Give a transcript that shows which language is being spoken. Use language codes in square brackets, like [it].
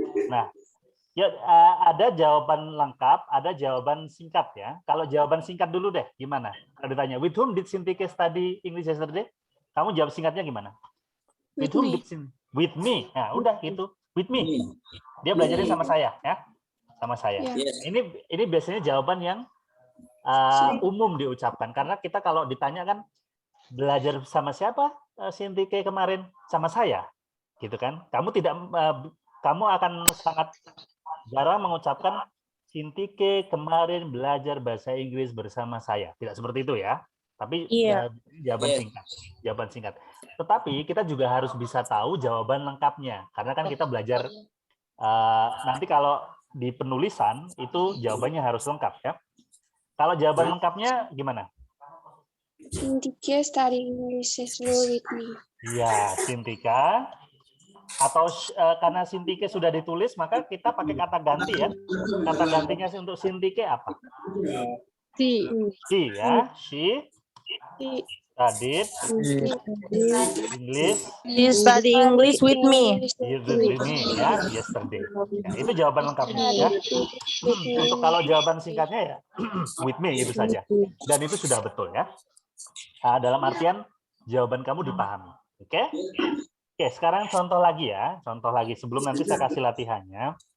[id] Nah, ya ada jawaban lengkap, ada jawaban singkat ya. Kalau jawaban singkat dulu deh, gimana? Kalau ditanya, [en] with whom did Sintike study English yesterday? [id] Kamu jawab singkatnya gimana? [en] With whom did with me. [id] Nah, udah gitu. [en] With me. [id] Dia belajarnya sama saya ya. Sama saya. [en] Yes. [id] Ini biasanya jawaban yang umum diucapkan karena kita kalau ditanya kan belajar sama siapa Sintike kemarin? Sama saya. Gitu kan? Kamu akan sangat jarang mengucapkan Sintike kemarin belajar bahasa Inggris bersama saya. Tidak seperti itu ya. Tapi jawaban singkat. Tetapi kita juga harus bisa tahu jawaban lengkapnya. Karena kan kita belajar nanti kalau di penulisan itu jawabannya harus lengkap ya. Kalau jawaban lengkapnya gimana? [en] Sintika study English yesterday with me. [id] Iya, Sintika. Atau karena Sintike sudah ditulis, maka kita pakai kata ganti ya. Kata gantinya untuk Sintike apa? She ya. [en] She studied English. She study English with me. Ya, yesterday. [id] Ya, itu jawaban lengkapnya ya. Untuk kalau jawaban singkatnya ya [en] with me [id] itu saja. Dan itu sudah betul ya. Dalam artian jawaban kamu dipahami. Oke? Oke, sekarang contoh lagi ya. Contoh lagi sebelum nanti saya kasih latihannya.